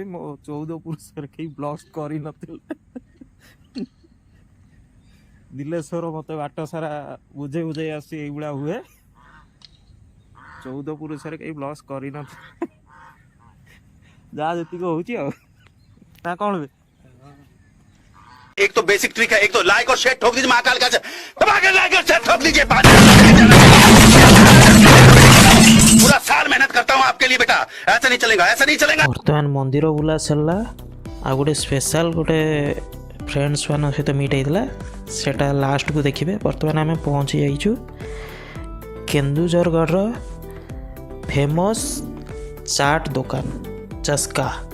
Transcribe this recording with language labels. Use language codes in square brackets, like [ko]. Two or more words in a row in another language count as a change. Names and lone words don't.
[or] ମୋ 14 ପୁରୁଷରେ କେହି ବ୍ଲଗ୍ସ କରିନଥିଲେ। ଦିଲେଶ୍ୱର ମୋତେ ବାଟ ସାରା ବୁଝେଇ ଆସୁଛି ଏଇଭଳିଆ ହୁଏ। 14 ପୁରୁଷରେ କେହି ବ୍ଲଗ୍ସ କରିନଥିଲେ। ଯାହା ଯେତିକି ହେଉଛି ଆଉ ନା କ'ଣ ହୁଏ? [hi] एक तो [en] basic trick [hi] है, एक तो लाइक और शेयर ठोक दीजिए महाकाल का लाइक और शेयर ठोक दीजिए। पूरा साल मेहनत करता हूँ आपके लिए बेटा, ऐसा नहीं चलेगा। [or] ବର୍ତ୍ତମାନ ମନ୍ଦିର ବୁଲା ସରିଲା। ଆଉ ଗୋଟେ ସ୍ପେଶାଲ ଗୋଟେ ଫ୍ରେଣ୍ଡସ୍ ମାନଙ୍କ ସହିତ ମିଟ୍ ହେଇଥିଲା, ସେଟା ଲାଷ୍ଟକୁ ଦେଖିବେ। ବର୍ତ୍ତମାନ ଆମେ ପହଞ୍ଚି ଯାଇଛୁ କେନ୍ଦୁଝରଗଡ଼ର ଫେମସ୍ ଚାଟ୍ ଦୋକାନ ଚସ୍କା।